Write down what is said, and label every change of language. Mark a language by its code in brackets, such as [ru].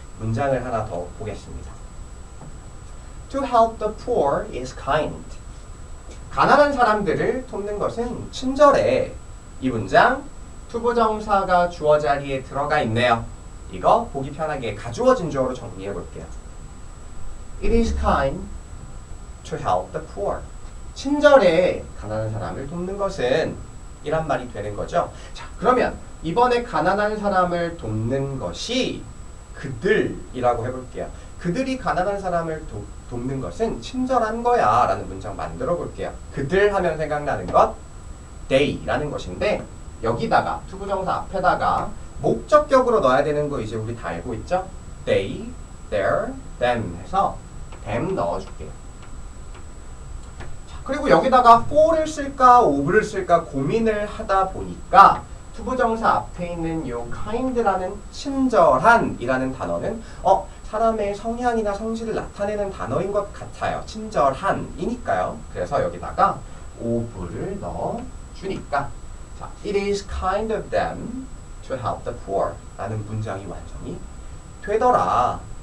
[ko] 문장을 하나 더 보겠습니다. [en] To help the poor is kind. [ko] 가난한 사람들을 돕는 것은 친절해. 이 문장 투부정사가 주어 자리에 들어가 있네요. 이거 보기 편하게 가주어 진주어로 정리해 볼게요. [en] It is kind to help the poor. [ko] 친절해 가난한 사람을 돕는 것은 이란 말이 되는 거죠. 자, 그러면 이번에 가난한 사람을 돕는 것이 그들이라고 해볼게요. 그들이 가난한 사람을 돕는 것은 친절한 거야 라는 문장 만들어 볼게요. 그들 하면 생각나는 것 they라는 것인데 여기다가 투부정사 앞에다가 목적격으로 넣어야 되는 거 이제 우리 다 알고 있죠? [en] they, their, them 해서 them 넣어줄게요. [ko] 자, 그리고 여기다가 for를 쓸까 of를 쓸까 고민을 하다 보니까 투부정사 앞에 있는 요 kind라는 친절한 이라는 단어는 사람의 성향이나 성질을 나타내는 단어인 것 같아요. 친절한 이니까요. 그래서 여기다가 of를 넣어주니까 자, [en] it is kind of them to help the poor [ko] 라는 문장이 완성이 되더라.